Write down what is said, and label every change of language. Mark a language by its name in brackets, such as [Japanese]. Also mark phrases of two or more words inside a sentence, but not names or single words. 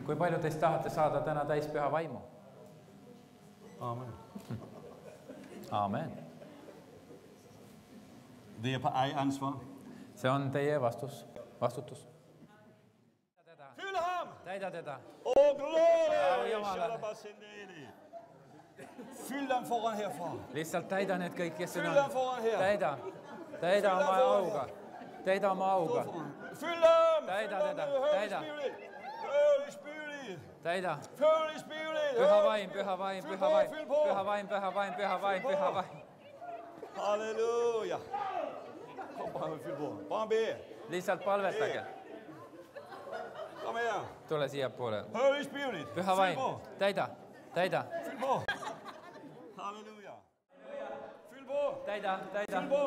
[Estonian] Kui palju teist tahate saada täna täis püha vaimu? Amen. Amen. [Danish] Det er på eget ansvar. [Estonian] See on teie vastutus. [Danish] Fyld ham! [Estonian] Täida teda. [Danish] Åh, gloria! [Estonian] Au Jumalale. [Danish] Fyld dem foran herfra. [Estonian] Lihtsalt täida need kõik, kes siin [Danish] Fyld [Estonian] on. [Danish] dem foran her. [Estonian] Täida oma auga. Täida oma auga. [Danish] Fyld dem! [Estonian] Täida teda. Täida. [English] Holy Spirit! [Estonian] Täida. [English] Holy Spirit! [Estonian] Püha vaim, püha vaim, püha vaim. Püha vaim, püha vaim, püha vaim, püha vaim. [Danish] Halleluja! Kom bare med fyld på. Bare bed. [Estonian] Lihtsalt palvetage. [Danish] Kom her. [Estonian] Tule siia poole. [English] Holy Spirit! [Estonian] Püha vaim. Täida. [Danish] Fyld på. Halleluja! Fyld på. [Estonian] Täida. [Danish] Fyld på.